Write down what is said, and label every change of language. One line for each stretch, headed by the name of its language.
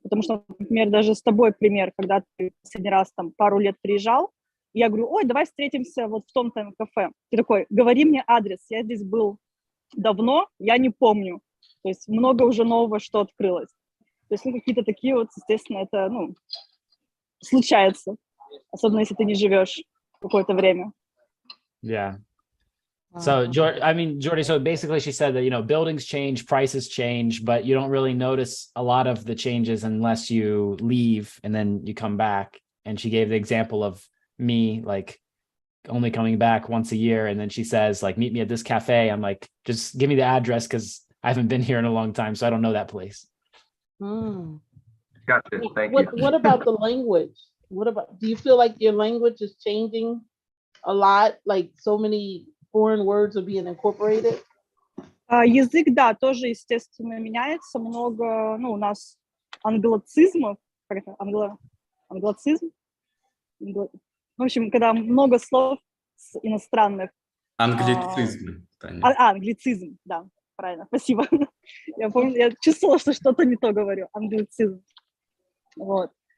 Russian: Потому что, например, даже с тобой пример, когда ты последний раз там пару лет приезжал, я говорю, ой, давай встретимся вот в том-то кафе. Ты такой, говори мне адрес, я здесь был давно, я не помню. То есть много уже нового, что открылось. То есть, ну, какие-то такие вот, естественно, это, ну, случается. Особенно, если ты не живешь какое-то время.
English: Yeah. So, Jordy, so basically she said that, you know, buildings change, prices change, but you don't really notice a lot of the changes unless you leave and then you come back. And she gave the example of me, like, only coming back once a year. And then she says, like, meet me at this cafe. I'm like, just give me the address because I haven't been here in a long time, so I don't know that place. Gotcha. Thank you. What about the language? Do you feel like your language is changing a lot? Like so many foreign words are being incorporated?
Russian: Язык, да, тоже, естественно, меняется. Много, ну, у нас англицизмов. Как это? Англицизм? В общем, когда много слов иностранных. Англицизм, Таня. Англицизм, да, правильно, спасибо. Я помню, я чувствовала, что что-то не то говорю. Англицизм. Вот.